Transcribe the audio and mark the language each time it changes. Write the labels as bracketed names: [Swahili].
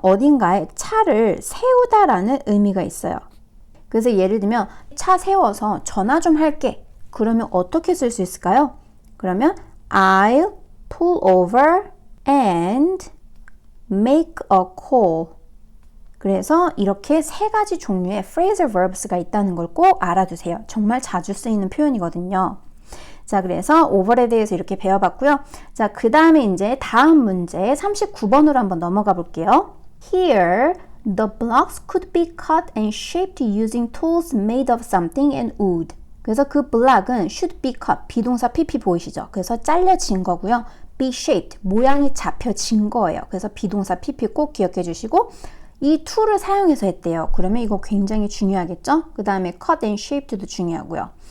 [Korean] 어딘가에 차를 세우다라는 의미가 있어요. 그래서 예를 들면 차 세워서 전화 좀 할게. 그러면 어떻게 쓸 수 있을까요? [English] 그러면 I'll pull over and make a call. [Korean] 그래서 이렇게 세 가지 종류의 phrasal verbs가 있다는 걸 꼭 알아두세요. 정말 자주 쓰이는 표현이거든요. 자, 그래서 over에 대해서 이렇게 배워봤고요. 자, 그 다음에 이제 다음 문제 39번으로 한번 넘어가 볼게요. [English] Here, the blocks could be cut and shaped using tools made of something and wood. [Korean] 그래서 그 블락은 should be cut, 비동사 pp 보이시죠? 그래서 잘려진 거고요. be shaped, 모양이 잡혀진 거예요. 그래서 비동사 pp 꼭 기억해 주시고 이 툴을 사용해서 했대요. 그러면 이거 굉장히 중요하겠죠? 그 다음에 cut and shaped도 중요하고요.